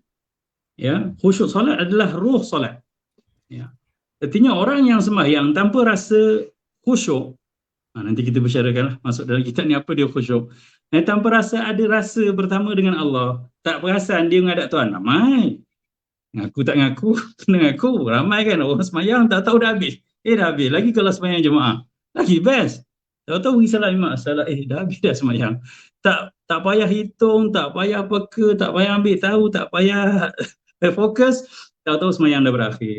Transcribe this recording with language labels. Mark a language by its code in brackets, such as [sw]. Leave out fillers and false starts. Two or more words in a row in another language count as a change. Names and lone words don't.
[ms] Ya, khusyuk solat adalah roh solat. Ya. Artinya orang yang sembahyang tanpa rasa khusyuk, nanti kita bersyaratkanlah masuk dalam kitab ni apa dia khusyuk. Tanpa rasa ada rasa bersama dengan Allah, tak perasan dia menghadap Tuhan. Ramai. Ngaku tak ngaku, kena ngaku. Ramai kan orang sembahyang tak tahu dah habis. Dah habis. Lagi kalau sembahyang jemaah. Lagi best. Tahu-tahu pergi salat imam, salat dah habis dah sembahyang. Tak payah hitung, tak payah peka, tak payah ambil tahu, tak payah fokus, tahu-tahu sembahyang dah berakhir.